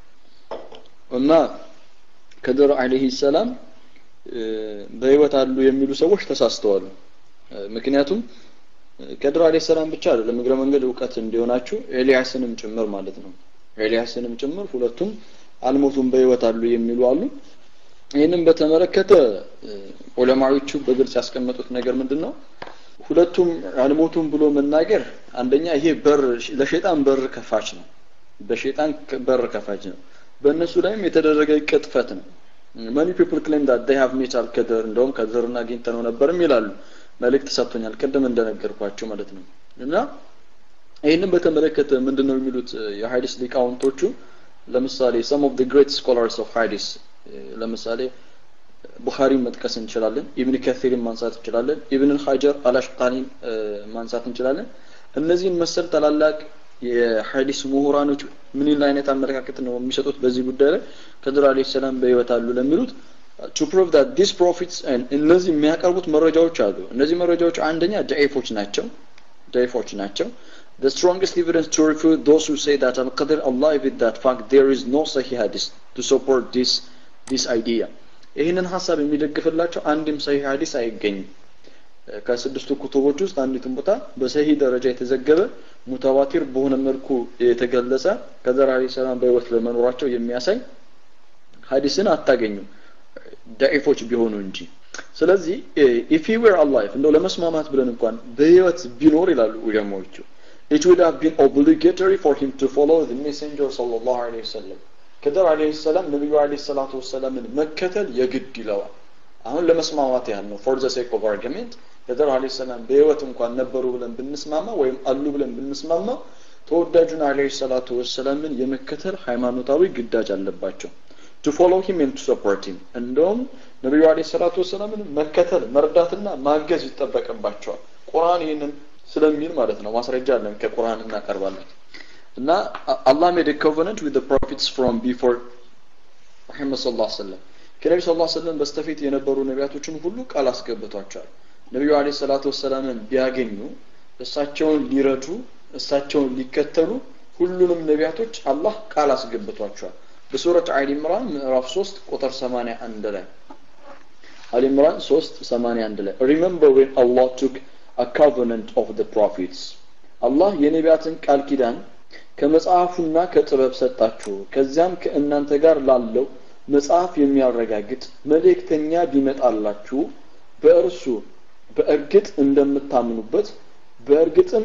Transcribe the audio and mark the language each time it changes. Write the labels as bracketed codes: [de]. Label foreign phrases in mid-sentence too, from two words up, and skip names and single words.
[am] እና ከደር [ar] عليه السلام [am] በህይወት አሉ የሚሉ ሰዎች ተሳስተዋል ምክንያቱም ከደር [ar] عليه السلام [am] ብቻ አይደለም እግረ መንገድ ዕውቀት እንዲሆናችሁ ኤልያስንም ጭምር ማለት ነው ኤልያስንም ጭምር ሁለቱም አልሞቱም በህይወት አሉ የሚሉ አሉ ይሄንን በተመለከተ ዑለማዎቹ በግልጽ ያስቀመጡት ነገር ምንድነው ሁለቱም አልሞቱም ብሎ መናገር አንደኛ ይሄ በር ለሸይጣን በር ከፋች ነው በሸይጣን በር ከፋች ነው በእነሱ ላይም የተደረገ ቅጥፈት ነው [en] many people claim that they have met Al-Qadr [am] እንደውም ከዘርና አግኝተው ነበርም ይላሉ መልእክት ሰጥቶኛል ቀደም እንደነገርኳችሁ ማለት ነው እና ይሄንን በተመለከተ ምንድነው የሚሉት የሐዲስ ሊቃውንቶቹ ለምሳሌ [en] some of the great scholars of hadith [am] ለምሳሌ ቡኻሪ መጥቀስ እንችላለን ኢብኑ ከሲር ማንሳት እንችላለን ኢብኑ ሐጀር አልአሽቃኒ ማንሳት እንችላለን እነዚህን መሰል ታላላቅ የሐዲስ ምሁራኖች ምን አይነት አመለካከት ነው የሚሰጡት በዚህ ጉዳይ ላይ ከደር [ar] عليه السلام [am] በህይወት አሉ ለሚሉት [en] to prove that these prophets and [am] እነዚህ የሚያቀርቡት መረጃዎች አሉ እነዚህ መረጃዎች አንደኛ ዳኢፎች [en] ናቸው the strongest evidence to refute those who say that Al-Qadr alive with that fact there is no sahih hadith to support this idea [am] ይሄንን ሐሳብ የሚደግፍላቸው አንድም ሰሂህ ሐዲስ አይገኝም ከስድስቱ ኩቱቦች ውስጥ አንዲቱን ቦታ በሰሂህ ደረጃ የተዘገበ ሙተዋቲር በሆነ መልኩ የተገለጸ ከደር [ar] عليه السلام [am] በህይወት ለመኖራቸው የሚያሳይ ሐዲስን አታገኙም ዳኢፎች ቢሆኑ እንጂ ስለዚህ [en] if he were alive [am] እንደው ለመስማማት ብለን እንኳን በህይወት ቢኖር ይላሉ ዑለማዎቹ [en] it would have been obligatory for him to follow the messenger [ar] صلى الله عليه وسلم [am] ከደር [ar] عليه السلام [am] ነብዩ [ar] عليه الصلاة والسلام [am] መከተል የግድ ይለዋል አሁን ለመስማማት ያህል ነው [en] for the sake of argument [am] ከደር [ar] عليه السلام [am] በህይወት እንኳን ነበሩ ብለን ብንስማማ ወይም አሉ ብለን ብንስማማ ተወዳጁን [ar] عليه الصلاة والسلام [am] የመከተል ሃይማኖታዊ ግዳጅ አለባቸው [en] to follow him and to support him [am] እንደውም ነብዩ [ar] عليه الصلاة والسلام [am] መከተል መርዳትና ማገዝ ይተበቀባቸዋል ቁርአን ይሄንን ስለሚል ማለት ነው ማስረጃ አለን ከቁርአን እናቀርባለን እና [en] Allah made a covenant with the prophets from before Muhammad [ar] صلى الله عليه [am] wasallam ከነብዩ [ar] صلى الله عليه وسلم [am] በስተፊት የነበሩ ነቢያቶችን ሁሉ ቃል አስገብቷቸዋል ነብዩ [ar] عليه الصلاة والسلام [am] ቢያገኙ እሳቸውን ሊረዱ እሳቸውን ሊከተሉ ሁሉንም ነቢያቶች አላህ ቃል አስገብቷቸዋል በሱረት አሊ ኢምራን ምዕራፍ 3 ቁጥር 81 ላይ አሊ ኢምራን 3:81 ላይ [en] remember when Allah took a covenant of the prophets [am] አላህ የነቢያትን ቃል ኪዳን ከመጽሐፉና ከጥበብ ሰጣችሁ ከዚያም ከእናንተ ጋር ላለው መጽሐፍ የሚያረጋግጥ መልእክተኛ ቢመጣላችሁ በእርሱ በእርግጥ እንደምታምኑበት በእርግጥም